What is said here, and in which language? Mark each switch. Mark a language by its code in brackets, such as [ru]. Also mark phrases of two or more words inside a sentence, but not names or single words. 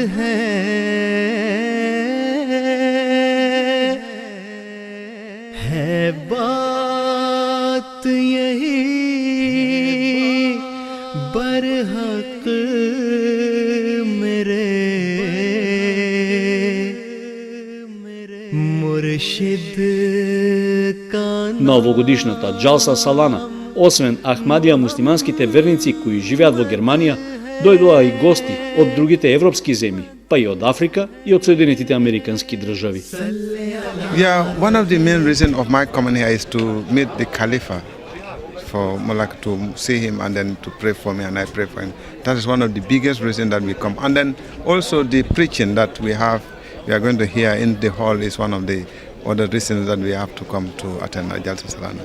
[ur] ہے بات یہی برحق میرے مرشد کا. [mk] Новогодишната Джалса Салана, освен Ахмадија муслиманските верници кои живеат во Германија, дојдоа и гости од другите европски земји, па и од Африка и од Соединетите Американски држави. [en] Yeah, one of the main reasons of my coming here is to meet the Khalifa, for Malak to see him and then to pray for me and I pray for him. That is one of the biggest reasons that we come. And then also the preaching that we are going to hear in the hall is one of the other reasons that we have to come to attend Jalsa Salana.